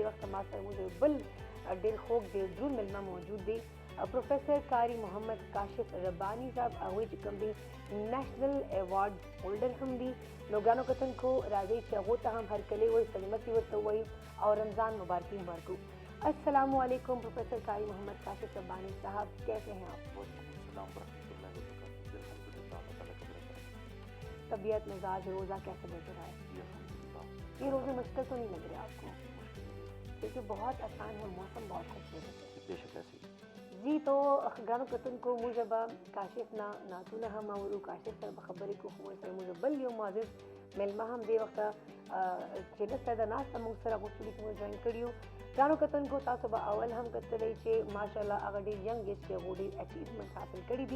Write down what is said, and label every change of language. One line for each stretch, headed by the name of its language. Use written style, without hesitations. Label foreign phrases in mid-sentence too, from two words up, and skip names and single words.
Pashto: خو دې وخت ما سره موږ بل ډېر خوږ ډېر دروند مېلمه موجود دی پروفیسر قاری محمد کاشف ربانی صاحب هغوی چې کوم دي
English: national award holder
Pashto: هم دي. نو ګرانو کتونکو راځئ چې هغو ته هم هرکلی وایي، سلامتي ورته وایي او رمضان مبارکي هم ورکړو.
Urdu: السلام علیکم پروفیسر قاری محمد کاشف ربانی صاحب، کیسے ہیں آپ؟ طبیعت مزاج روزہ کیسے گزر رہا ہے؟ یہ روزے مشکل تو نہیں لگ رہے آپ کو؟ کیونکہ بہت آسان ہے، موسم بہت خوبصورت ہے.
Pashto: جی تو ګرانو کتونکو موږ به کاشف نه نعتونه هم اورو، کاشف سره به خبرې کوو. موږ سره موږ بل یو معزز میلمه هم دې وخته چې دلته د ناسته موږ سره غوښتلي چې موږ جوین کړي یو. ګرانو کتونکو تاسو به اول هم کتلی چې ماشاءالله هغه ډېر
English: young age
Pashto: کې هغو ډېر اچیومنټ حاصل کړي دي.